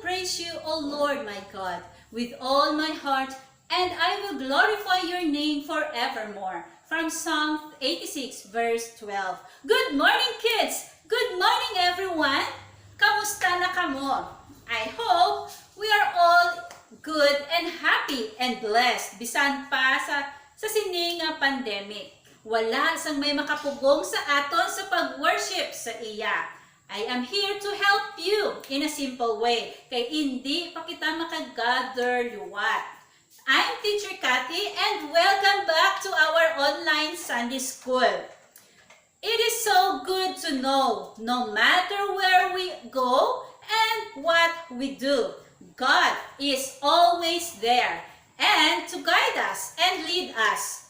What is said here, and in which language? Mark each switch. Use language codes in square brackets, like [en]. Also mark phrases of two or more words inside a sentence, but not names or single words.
[en] praise you, O Lord my God, with all my heart, and I will glorify your name forevermore. From Psalm 86, verse 12. Good morning, kids! Good morning, everyone! [hil] Kamusta na kamo? [en] I hope we are all good and happy and blessed [hil] bisan pa sa sininga pandemic. Wala sang may makapugong sa aton sa pag-worship sa iya. [en] I am here to help you in a simple way, [hil] kay hindi pa kita makagather liwat. [en] I'm Teacher Cathy and welcome back to our online Sunday School. It is so good to know, no matter where we go and what we do, God is always there and to guide us and lead us.